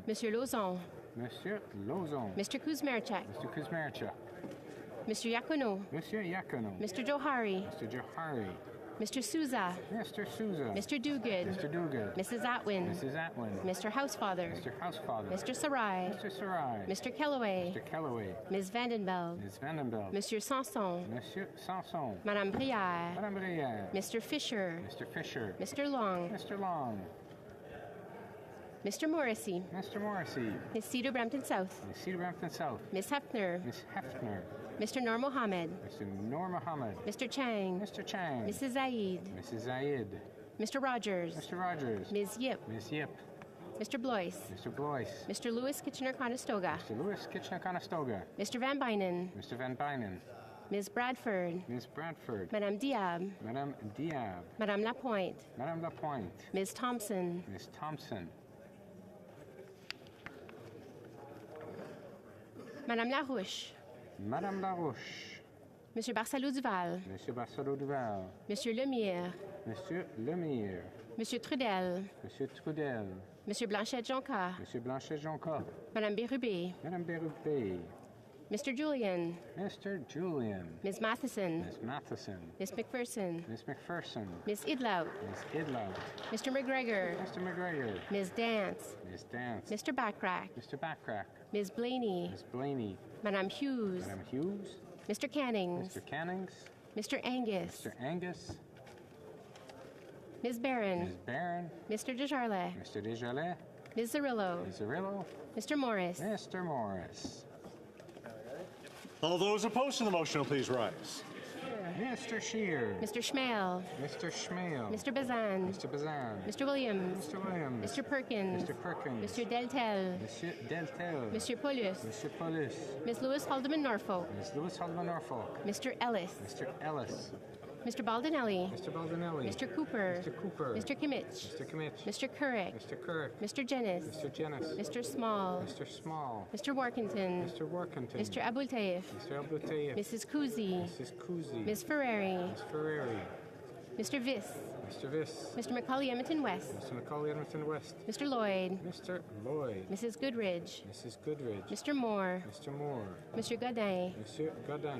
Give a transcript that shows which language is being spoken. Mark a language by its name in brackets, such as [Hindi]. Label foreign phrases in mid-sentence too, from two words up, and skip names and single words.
[English] Monsieur Lauzon. Monsieur Lauzon. Mr. Kuzmerchak. Mr. Kuzmerchak. Mr. Yakuno. Monsieur Yakuno. Mr. Johari. Mr. Johari. Mr. Souza. Mr. Souza. Mr. Duguid. Mr. Duguid. Mrs. Atwin. Mrs. Atwin. Mr. Housefather. Mr. Housefather. Mr. Sarai. Mr. Sarai. Mr. Kellaway. Mr. Kellaway. Ms. Vandenbeld. Ms. Vandenbeld. Monsieur Sanson. Monsieur Sanson. Madame Brière. Madame Brière. Mr. Fisher. Mr. Fisher. Mr. Long. Mr. Long. Mr. Morrissey. Mr. Morrissey. Ms. Cedar Brampton South. Ms. Cedar Brampton South. Ms. Hefner. Ms. Hefner. Mr. Noor Mohammed. Mr. Noor Mohammed. Mr. Chang. Mr. Chang. Mrs. Zaid. Mrs. Zaid. Mr. Rogers. Mr. Rogers. Ms. Yip. Ms. Yip. Mr. Blois. Mr. Blois. Mr. Lewis Kitchener-Conestoga. Mr. Lewis Kitchener-Conestoga. Mr. Van Bynen. Mr. Van Bynen. Ms. Bradford. Ms. Bradford. Madame Diab. Madame Diab. Madame Lapointe. Madame Lapointe. Ms. Thompson. Ms. Thompson. Madame Larouche. Madame Larouche. Monsieur Barcelot-Duval. Monsieur Barcelot-Duval. Monsieur Lemire. Monsieur Lemire. Monsieur Trudel. Monsieur Trudel. Monsieur Blanchet-Jonca. Monsieur Blanchet-Jonca. Madame Bérubé. Madame Bérubé. Mr. Julian. Mr. Julian. Ms. Matheson. Ms. Matheson. Ms. McPherson. Ms. McPherson. Ms. Idlout. Ms. Idlout. Mr. McGregor. Mr. McGregor. Ms. Dance. Ms. Dance. Mr. Backrack. Mr. Backrack. Ms. Blaney. Ms. Blaney. Madame Hughes. Madame Hughes. Mr. Cannings. Mr. Cannings. Mr. Angus. Mr. Angus. Ms. Barron. Ms. Barron. Mr. Desjarlais. Mr. Desjarlais. Ms. Zerillo. Ms. Zerillo. Mr. Morris. Mr. Morris. All those opposed to the motion will please rise. Mr. Scheer. Mr. Schmale. Mr. Schmale. Mr. Bazan. Mr. Bazan. Mr. Williams. Mr. Williams. Mr. Perkins. Mr. Perkins. Mr. Deltel. Monsieur Deltel. Monsieur Paulus. Mr. Paulus. Ms. Lewis Haldeman Norfolk. Ms. Lewis Haldeman Norfolk. Mr. Ellis. Mr. Ellis. Mr. Baldinelli. Mr. Baldinelli. Mr. Cooper. Mr. Cooper. Mr. Kimmich. Mr. Kimmich. Mr. Couric. Mr. Couric. Mr. Jennis. Mr. Jennis. Mr. Small. Mr. Small. Mr. Workington. Mr. Workington. Mr. Abultaif. Mr. Abultaif. Mrs. Kuzi. Mrs. Kuzi. Ms. Ferrari. Ms. Ferrari. Mr. Viss. Mr. Viss. Mr. Macaulay Edmonton West. Mr. Macaulay Edmonton West. Mr. Lloyd. Mr. Lloyd. Mrs. Goodridge. Mrs. Goodridge. Mr. Moore. Mr. Moore. Mr. Godin. Mr. Godin.